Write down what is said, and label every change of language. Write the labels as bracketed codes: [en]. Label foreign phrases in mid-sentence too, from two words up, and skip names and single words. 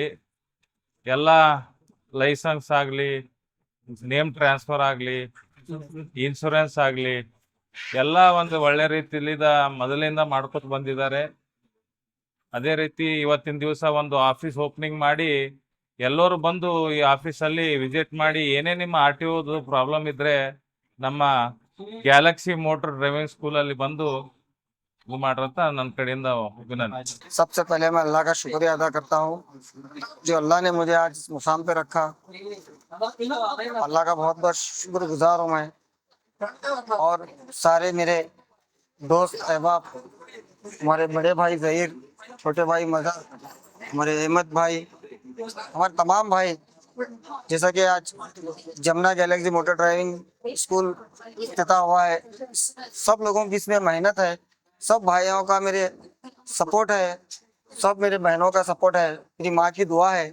[kn] ಎಲ್ಲ ಲೈಸೆನ್ಸ್ ಆಗಲಿ, [en] name transfer [kn] ಆಗಲಿ, ಇನ್ಶೂರೆನ್ಸ್ ಆಗಲಿ, ಎಲ್ಲ ಒಂದು ಒಳ್ಳೆ ರೀತಿಯಲ್ಲಿ ಮೊದಲಿಂದ ಮಾಡ್ಕೊತ ಬಂದಿದ್ದಾರೆ. ಅದೇ ರೀತಿ ಇವತ್ತಿನ ದಿವಸ ಒಂದು [en] office opening [kn] ಮಾಡಿ ಎಲ್ಲರೂ ಬಂದು ಈ ಆಫೀಸಲ್ಲಿ ವಿಸಿಟ್ ಮಾಡಿ ಏನೇ ನಿಮ್ಮ RTOದು ಪ್ರಾಬ್ಲಮ್ ಇದ್ರೆ ನಮ್ಮ ಗ್ಯಾಲಕ್ಸಿ ಮೋಟರ್ ಡ್ರೈವಿಂಗ್ ಸ್ಕೂಲಲ್ಲಿ ಬಂದು ಇದು ಮಾಡ್ರಂತ ನನ್ನ कड़ेಯಿಂದ विनंती। [ur] سب سے پہلے میں اللہ کا شکریہ ادا کرتا ہوں جو اللہ نے مجھے آج اس مقام پہ رکھا. اللہ کا بہت بہت شکرگزار ہوں میں. اور سارے میرے دوست احباب، ہمارے بڑے بھائی ظہیر، چھوٹے بھائی مظہر، ہمارے احمد بھائی، ہمارے تمام بھائی، جیسا کہ آج جمنا گیلیکسی موٹر ڈرائیونگ اسکول افتتاح ہوا ہے، سب لوگوں کی اس میں محنت ہے، سب بھائیوں کا میرے سپورٹ ہے، سب میرے بہنوں کا سپورٹ ہے، میری ماں کی دعا ہے.